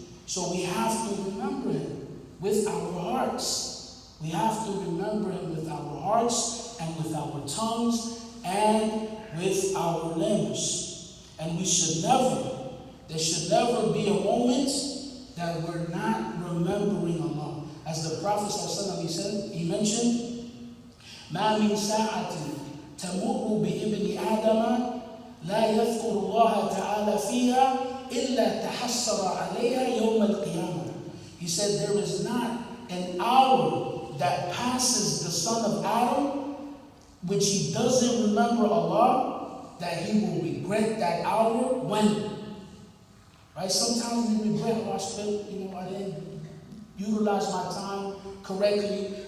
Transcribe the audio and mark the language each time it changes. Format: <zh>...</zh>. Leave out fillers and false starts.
<en>So we have to remember Him with our hearts. We have to remember Him with our hearts and with our tongues and with our limbs. And we should never There should never be a moment that we're not remembering Allah. As the Prophet ﷺ, he mentioned,</en> <ar>مَا مِنْ سَاعَةٍ تَمُرُّ بِإِبْنِ آدَمَ لَا يَذْكُرُ اللَّهَ تَعَالَى فِيهَا إِلَّا تَحَسَّرَ عَلَيْهَا يَوْمَ الْقِيَامَةِ.</ar> <en>He said there is not an hour that passes the son of Adam which he doesn't remember Allah, that he will regret that hour when. Right? Sometimes we regret, I didn't utilize my time correctly.</en>